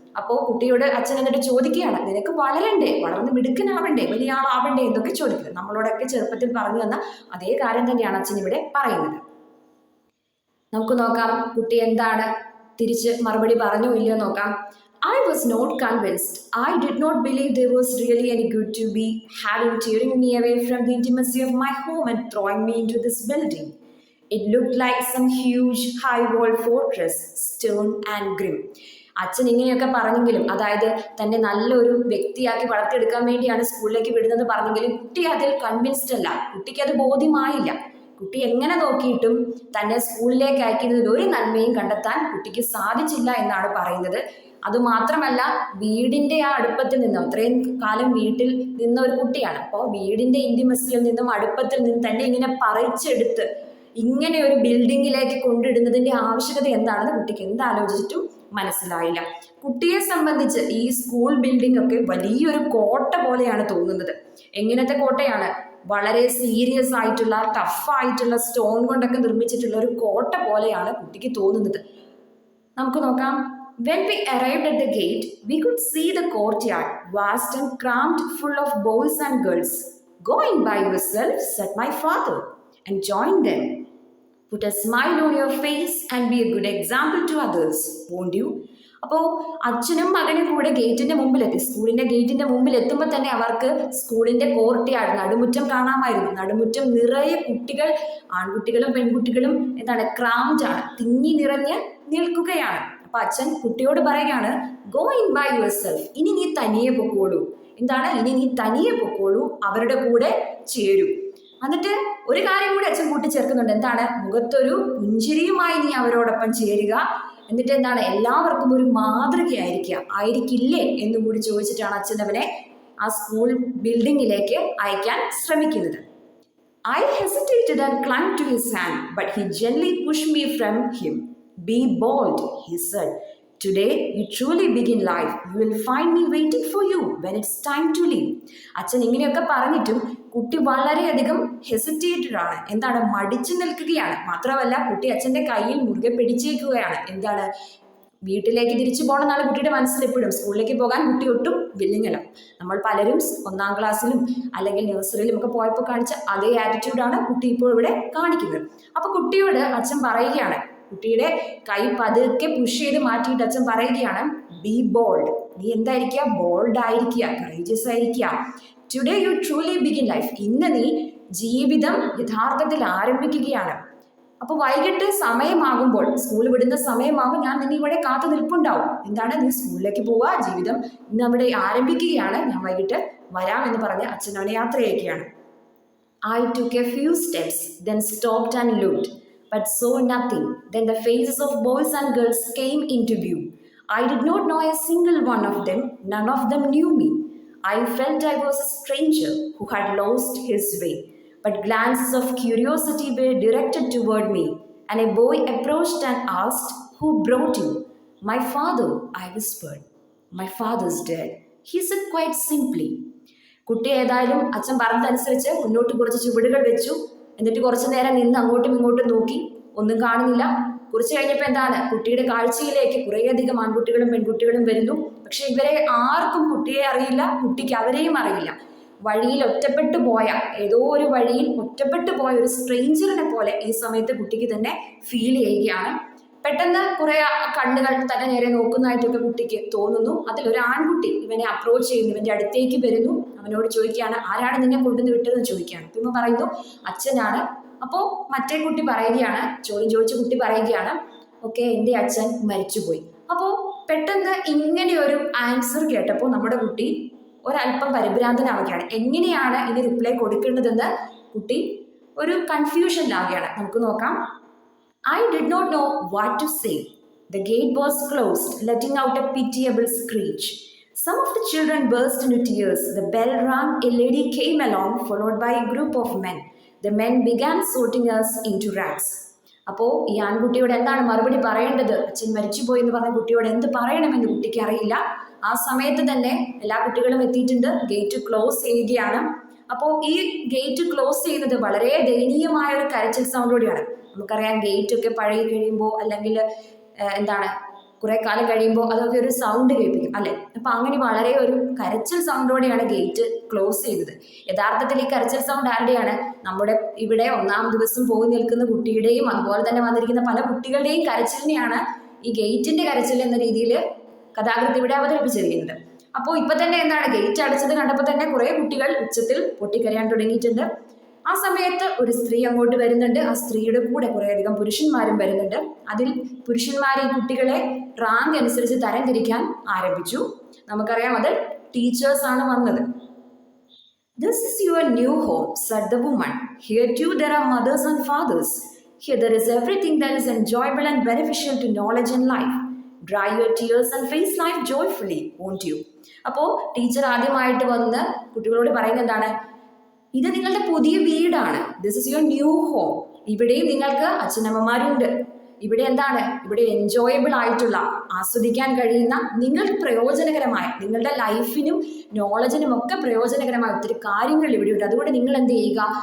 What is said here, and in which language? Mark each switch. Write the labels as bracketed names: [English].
[Malayalam] അപ്പോൾ കുട്ടിയോട് അച്ഛൻ എന്നിട്ട് ചോദിക്കുകയാണ്, നിനക്ക് വളരണ്ടേ, വളർന്ന് മിടുക്കനാവണ്ടേ, വലിയ ആളാവണ്ടേ എന്നൊക്കെ ചോദിക്കുന്നത്. നമ്മളോടൊക്കെ ചെറുപ്പത്തിൽ പറഞ്ഞു തന്ന അതേ കാര്യം തന്നെയാണ് അച്ഛൻ ഇവിടെ പറയുന്നത്. നമുക്ക് നോക്കാം കുട്ടി എന്താണ് തിരിച്ച് മറുപടി പറഞ്ഞോ ഇല്ലയോ നോക്കാം. [English] I was not convinced. I did not believe there was really any good to be having tearing me away from the intimacy of my home and throwing me into this building. It looked like some huge high-walled fortress, stern and grim. [Malayalam] അച്ഛൻ ഇങ്ങനെയൊക്കെ പറഞ്ഞെങ്കിലും, അതായത് തന്നെ നല്ലൊരു വ്യക്തിയാക്കി വളർത്തിയെടുക്കാൻ വേണ്ടിയാണ് സ്കൂളിലേക്ക് വിടുന്നത് പറഞ്ഞെങ്കിലും കുട്ടി അതിൽ കൺവിൻസ്ഡ് അല്ല. കുട്ടിക്ക് അത് ബോധ്യമായില്ല. കുട്ടി എങ്ങനെ നോക്കിയിട്ടും തന്നെ സ്കൂളിലേക്ക് അയക്കുന്നതിൽ ഒരു നന്മയും കണ്ടെത്താൻ കുട്ടിക്ക് സാധിച്ചില്ല എന്നാണ് പറയുന്നത്. അതുമാത്രമല്ല, വീടിൻ്റെ ആ അടുപ്പത്തിൽ നിന്നും, അത്രയും കാലം വീട്ടിൽ നിന്ന ഒരു കുട്ടിയാണ്, അപ്പോൾ വീടിൻ്റെ ഇൻറ്റിമസിയിൽ നിന്നും അടുപ്പത്തിൽ നിന്നും തന്നെ ഇങ്ങനെ പറിച്ചെടുത്ത് ഇങ്ങനെ ഒരു ബിൽഡിങ്ങിലേക്ക് കൊണ്ടിടുന്നതിൻ്റെ ആവശ്യകത എന്താണെന്ന് കുട്ടിക്ക് എന്താലോചിച്ചിട്ടും മനസ്സിലായില്ല. കുട്ടിയെ സംബന്ധിച്ച് ഈ സ്കൂൾ ബിൽഡിംഗ് ഒക്കെ വലിയൊരു കോട്ട പോലെയാണ് തോന്നുന്നത്. എങ്ങനത്തെ കോട്ടയാണ്? വളരെ സീരിയസ് ആയിട്ടുള്ള, ടഫായിട്ടുള്ള സ്റ്റോൺ കൊണ്ടൊക്കെ നിർമ്മിച്ചിട്ടുള്ള ഒരു കോട്ട പോലെയാണ് കുട്ടിക്ക് തോന്നുന്നത്. നമുക്ക് നോക്കാം. [English] When we arrived at the gate, we could see the courtyard, vast and crammed, full of boys and girls. Go in by yourself, said my father, and join them. Put a smile on your face and be a good example to others, won't you? [Malayalam] അപ്പോൾ അച്ഛനും മകനും കൂടെ ഗേറ്റിന്റെ മുമ്പിലെത്തി. സ്കൂളിന്റെ ഗേറ്റിന്റെ മുമ്പിൽ എത്തുമ്പോൾ തന്നെ അവർക്ക് സ്കൂളിന്റെ കോർട്ടിയാട്, നടുമുറ്റം കാണാമായിരുന്നു. നടുമുറ്റം നിറയെ കുട്ടികൾ, ആൺകുട്ടികളും പെൺകുട്ടികളും എന്താണ്, ക്രാംഡ് ആണ്, തിങ്ങി നിറഞ്ഞ് നിൽക്കുകയാണ്. അപ്പൊ അച്ഛൻ കുട്ടിയോട് പറയുകയാണ്, [English] Go in by yourself. [Malayalam] ഇനി നീ തനിയെ പൊക്കോളൂ. എന്താണ്? ഇനി നീ തനിയെ പൊക്കോളൂ, അവരുടെ കൂടെ ചേരൂ. എന്നിട്ട് ഒരു കാര്യം കൂടി അച്ഛൻ കൂട്ടിച്ചേർക്കുന്നുണ്ട്. എന്താണ്? മുഖത്തൊരു പുഞ്ചിരിയുമായി നീ അവരോടൊപ്പം ചേരുക. എന്നിട്ട് എന്താണ്? എല്ലാവർക്കും ഒരു ആയിരിക്കില്ലേ എന്നും കൂടി ചോദിച്ചിട്ടാണ് അച്ഛൻ അവനെ ആ സ്കൂൾ ബിൽഡിങ്ങിലേക്ക് അയക്കാൻ ശ്രമിക്കുന്നത്. [English] I hesitated and clung to his hand, but he gently pushed me from him. Be bold, he said. Today you truly begin life. You will find me waiting for you when it's time to leave. [Malayalam] അച്ഛൻ ഇങ്ങനെയൊക്കെ പറഞ്ഞിട്ടും കുട്ടി വളരെയധികം hesitated ആണ്. എന്താണ്? മടിച്ചു നിൽക്കുകയാണ്. മാത്രമല്ല കുട്ടി അച്ഛൻ്റെ കയ്യിൽ മുറുകെ പിടിച്ചേക്കുകയാണ്. എന്താണ്? വീട്ടിലേക്ക് തിരിച്ചു പോകണമെന്നാണ് കുട്ടിയുടെ മനസ്സിൽ എപ്പോഴും. സ്കൂളിലേക്ക് പോകാൻ കുട്ടി ഒട്ടും വില്ലിങ്ങല്ല. നമ്മൾ പലരും 1ാം ക്ലാസ്സിലും അല്ലെങ്കിൽ നഴ്സറിയിലും ഒക്കെ പോയപ്പോൾ കാണിച്ച അതേ ആറ്റിറ്റ്യൂഡാണ് കുട്ടി ഇപ്പോൾ ഇവിടെ കാണിക്കുന്നത്. അപ്പോൾ കുട്ടിയോട് അച്ഛൻ പറയുകയാണ്, കുട്ടിയുടെ കൈ പതുക്കെ പുഷ് ചെയ്ത് മാറ്റിയിട്ട് അച്ഛൻ പറയുകയാണ്, [English] Be bold. [Malayalam] നീ എന്തായിരിക്കുക? ബോൾഡ് ആയിരിക്കുക, കറേജിയസ് ആയിരിക്കുക. [English] Today you truly begin life. [Malayalam] ഇന്ന് നീ ജീവിതം യഥാർത്ഥത്തിൽ ആരംഭിക്കുകയാണ്. അപ്പോൾ വൈകിട്ട് സമയമാകുമ്പോൾ, സ്കൂൾ വിടുന്ന സമയമാകുമ്പോൾ ഞാൻ നിന്നെ ഇവിടെ കാത്തു നിൽപ്പുണ്ടാവും. എന്താണ്? നീ സ്കൂളിലേക്ക് പോവുക, ജീവിതം ഇന്ന് അവിടെ ആരംഭിക്കുകയാണ്, ഞാൻ വൈകിട്ട് വരാം എന്ന് പറഞ്ഞ് അച്ഛൻ അവനെ യാത്ര ചെയ്യുകയാണ്. [English] I took a few steps, then stopped and looked, but saw nothing. Then the faces of boys and girls came into view. I did not know a single one of them. None of them knew me. I felt I was a stranger who had lost his way. But glances of curiosity were directed toward me, and a boy approached and asked, "Who brought you?" "My father," I whispered. "My father's dead," he said quite simply. [Malayalam] കുട്ടി ഏതായാലും അച്ഛൻ പറഞ്ഞതനുസരിച്ച് മുന്നോട്ട് കുറച്ച് ചുവടുകൾ വെച്ചു. എന്നിട്ട് കുറച്ചു നേരം നിന്ന് അങ്ങോട്ടും ഇങ്ങോട്ടും നോക്കി. ഒന്നും കാണുന്നില്ല. കുറച്ച് കഴിഞ്ഞപ്പോൾ എന്താണ്? കുട്ടിയുടെ കാഴ്ചയിലേക്ക് കുറേയധികം ആൺകുട്ടികളും പെൺകുട്ടികളും വരുന്നു. പക്ഷെ ഇവരെ ആർക്കും കുട്ടിയെ അറിയില്ല, കുട്ടിക്ക് അവരെയും അറിയില്ല. വഴിയിൽ ഒറ്റപ്പെട്ടു പോയ, ഏതോ ഒരു വഴിയിൽ ഒറ്റപ്പെട്ടു പോയ ഒരു സ്ട്രേഞ്ചറിനെ പോലെ ഈ സമയത്ത് കുട്ടിക്ക് തന്നെ ഫീൽ ചെയ്യുകയാണ്. പെട്ടെന്ന് കുറെ കണ്ണുകൾ തന്നെ നേരെ നോക്കുന്നതായിട്ടൊക്കെ കുട്ടിക്ക് തോന്നുന്നു. അതിലൊരു ആൺകുട്ടി ഇവനെ അപ്രോച്ച് ചെയ്യുന്നു, ഇവന്റെ അടുത്തേക്ക് വരുന്നു. അവനോട് ചോദിക്കുകയാണ്, ആരാണ് നിന്നെ കൊണ്ടുവന്ന് വിട്ടതെന്ന് ചോദിക്കുകയാണ്. ഇവൻ പറയുന്നു, അച്ഛനാണ്. അപ്പോൾ മറ്റേ കുട്ടി പറയുകയാണ്, ചോദ്യം ചോദിച്ച കുട്ടി പറയുകയാണ്, ഓക്കെ, എൻ്റെ അച്ഛൻ മരിച്ചുപോയി. അപ്പോൾ പെട്ടെന്ന് ഇങ്ങനെ ഒരു ആൻസർ കേട്ടപ്പോൾ നമ്മുടെ കുട്ടി ഒരല്പം പരിഭ്രാന്തനാവുകയാണ്. എങ്ങനെയാണ് ഇനി റിപ്ലൈ കൊടുക്കേണ്ടതെന്ന് കുട്ടി ഒരു കൺഫ്യൂഷനിലാവുകയാണ്. നമുക്ക് നോക്കാം. [English] I did not know what to say. The gate was closed, letting out a pitiable screech. Some of the children burst into tears. The bell rang. A lady came along, followed by a group of men. The men began sorting us into racks. [Malayalam] അപ്പോൾ ഈ ആൺകുട്ടിയോട് എന്താണ് മറുപടി പറയേണ്ടത്? അച്ഛൻ മരിച്ചുപോയി എന്ന് പറഞ്ഞ കുട്ടിയോട് എന്ത് പറയണമെന്ന് കുട്ടിക്ക് അറിയില്ല. ആ സമയത്ത് തന്നെ എല്ലാ കുട്ടികളും എത്തിയിട്ടുണ്ട്. ഗേറ്റ് ക്ലോസ് ചെയ്യുകയാണ്. അപ്പോൾ ഈ ഗേറ്റ് ക്ലോസ് ചെയ്യുന്നത് വളരെ ദയനീയമായ ഒരു കരച്ചിൽ സൗണ്ടോടെയാണ്. നമുക്കറിയാം, ഗേറ്റ് ഒക്കെ പഴകി കഴിയുമ്പോൾ അല്ലെങ്കിൽ എന്താണ് കുറെ കാലം കഴിയുമ്പോൾ അതൊക്കെ ഒരു സൗണ്ട് കേൾപ്പിക്കും അല്ലെ? അപ്പൊ അങ്ങനെ വളരെ ഒരു കരച്ചിൽ സൗണ്ടോടെയാണ് ഗേറ്റ് ക്ലോസ് ചെയ്തത്. യഥാർത്ഥത്തിൽ ഈ കരച്ചിൽ സൗണ്ട് ആരുടെയാണ്? നമ്മുടെ ഇവിടെ ഒന്നാം ദിവസം പോയി നിൽക്കുന്ന കുട്ടിയുടെയും അതുപോലെ തന്നെ വന്നിരിക്കുന്ന പല കുട്ടികളുടെയും കരച്ചിലിനെയാണ് ഈ ഗേറ്റിന്റെ കരച്ചിൽ എന്ന രീതിയിൽ കഥാകൃത്ത് ഇവിടെ അവതരിപ്പിച്ചിരിക്കുന്നത്. അപ്പോൾ ഇപ്പൊ തന്നെ എന്താണ്, ഗേറ്റ് അടച്ചത് കണ്ടപ്പോൾ തന്നെ കുറെ കുട്ടികൾ ഉച്ചത്തിൽ പൊട്ടിക്കരയാൻ തുടങ്ങിയിട്ടുണ്ട്. ആ സമയത്ത് ഒരു സ്ത്രീ അങ്ങോട്ട് വരുന്നുണ്ട്. ആ സ്ത്രീയുടെ കൂടെ കുറേയധികം പുരുഷന്മാരും വരുന്നുണ്ട്. അതിൽ പുരുഷന്മാർ ഈ കുട്ടികളെ റാങ്ക് അനുസരിച്ച് തരംതിരിക്കാൻ ആരംഭിച്ചു. നമുക്കറിയാം, അത് ടീച്ചേഴ്സ് ആണ് വന്നത്. [English] "This is your new home," said the woman. "Here too there are mothers and fathers. Here there is everything that is enjoyable and beneficial to knowledge and life. Dry your tears and face life joyfully, won't you?" [Malayalam] അപ്പോൾ teacher ആദ്യമായിട്ട് വന്ന് കുട്ടികളോട് പറയുന്നത് എന്താണ്? ഇത് നിങ്ങളുടെ പുതിയ വീടാണ്. [English] This is your new home. [Malayalam] ഇവിടെയും നിങ്ങൾക്ക് അച്ഛനമ്മമാരുണ്ട്. ഇവിടെ എന്താണ്, ഇവിടെ എൻജോയബിൾ ആയിട്ടുള്ള, ആസ്വദിക്കാൻ കഴിയുന്ന, നിങ്ങൾക്ക് പ്രയോജനകരമായ, നിങ്ങളുടെ ലൈഫിനും നോളജിനും ഒക്കെ പ്രയോജനകരമായ ഒത്തിരി കാര്യങ്ങൾ ഇവിടെയുണ്ട്. അതുകൊണ്ട് നിങ്ങൾ എന്ത് ചെയ്യുക?